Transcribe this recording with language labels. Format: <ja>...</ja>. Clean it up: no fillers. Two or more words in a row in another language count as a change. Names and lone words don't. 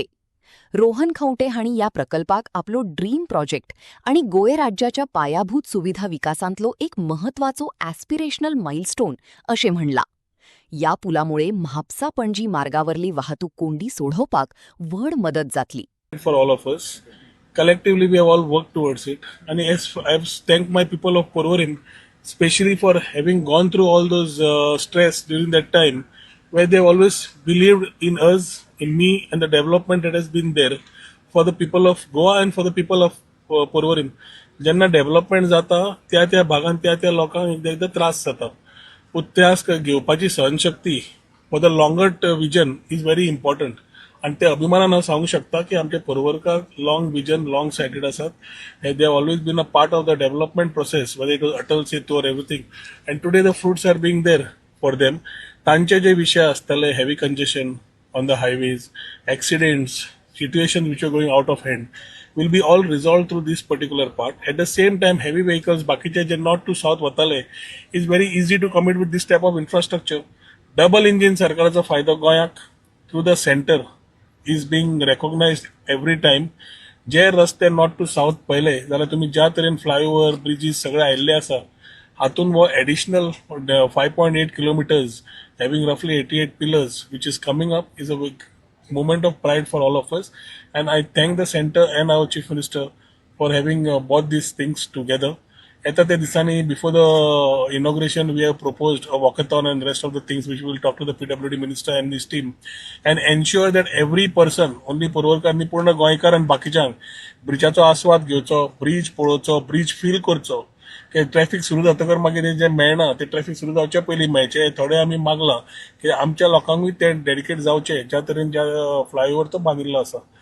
<kok>रोहन खंवटे हांणी या प्रकल्पाक आपलो ड्रीम प्रोजेक्ट आणि गोय राज्याच्या पायाभूत सुविधा विकासांतलो एक महत्वाचो ॲस्पिरेशनल माइलस्टोन अशें म्हणला. या पुलामुळे म्हापसा पणजी मार्गावरली वाहतूक कोंडी सोडवपाक व्हड मदत जातली.</kok> <en>For all of us. Collectively, we have all worked towards it. And yes, I have thanked my people of Porvorim, especially for having gone through all those stress during that time, where they have always believed in us, in me, and the development that has been there for the people of Goa and for the people of Porvorim.</en> <kok>जेन्ना डेव्हलपमेंट जाता त्या भागांत त्या लोकांक एकदा एकदा त्रास जाता. उद्यास घेवपाची सहनशक्ती</kok> <en>for the longer vision is very important.</en> <kok>आणि ते अभिमानान हांव सांगूंक शकता की आमचे पर्वरकार</kok> <en>long vision long sighted</en> <kok>आसात.</kok> <en>they have always been a part of the development process whether it was Atal Setu or everything. and today the fruits are being there for them.</en> <kok>तांचे जे विशय आसतले</kok> <en>heavy congestion on the highways, accidents, situations which are going out of hand will be all resolved through this particular part. At the same time, heavy vehicles,</en> <kok>bakiche je</kok> <en>north to south watale, is very easy to commit with this type of infrastructure. Double engine</en> <kok>sarkaracha fayda goyak</kok> <en>through the center is being recognized every time.</en> <kok>जे रस्ते</kok> <en>north to south</en> <kok>पहिले जाल्यार तुम्ही ज्या तरेन</kok> <en>flyover bridges</en> <kok>सगळे आयिल्ले आसा हातून वो</kok> <en>एडिशनल 5.8 kilometers having roughly 88 pillars which is coming up is a big moment of pride for all of us, and I thank the center and our chief minister for having brought these things together. At the disani before the inauguration we have proposed a walkathon and rest of the things which we will talk to the PWD minister and his team and ensure that every person, only porvarkarni</en> <kok>पूर्ण गोंयकार आणि बाकीच्यांक ब्रिजाचो आस्वाद घेवचो, ब्रिज पळोवचो, ब्रिज फील करचो. ट्रॅफिक सुरू जातकर मागीर जे मेळना ते ट्रॅफिक सुरू जावचे पयलीं मेळचे. थोडे आमी मागलां की आमच्या लोकांकूय ते डेडिकेट जावचे ज्या तरेन ज्या फ्लायओव्हर तो बांदिल्लो आसा.</kok>